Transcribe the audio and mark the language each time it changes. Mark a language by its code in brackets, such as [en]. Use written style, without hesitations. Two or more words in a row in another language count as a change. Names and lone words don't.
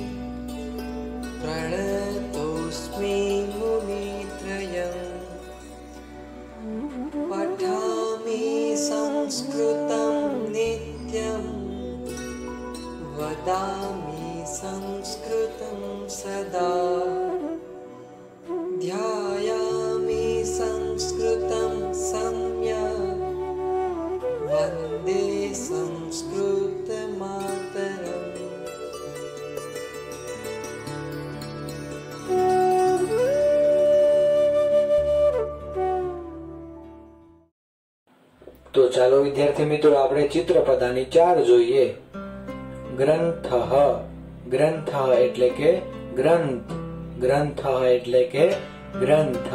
[sa] प्रणतोऽस्मि मुनित्रयम् पठामि संस्कृतं नित्यं वदामि संस्कृतं सदा ध्यायामि संस्कृतं सम्यक् वन्दे संस्कृतमातरम्। [gu] તો ચાલો વિદ્યાર્થી મિત્રો આપણે ચિત્રપદાની 4 જોઈએ। ગ્રંથઃ, ગ્રંથ એટલે કે ગ્રંથ, ગ્રંથ એટલે કે ગ્રંથ।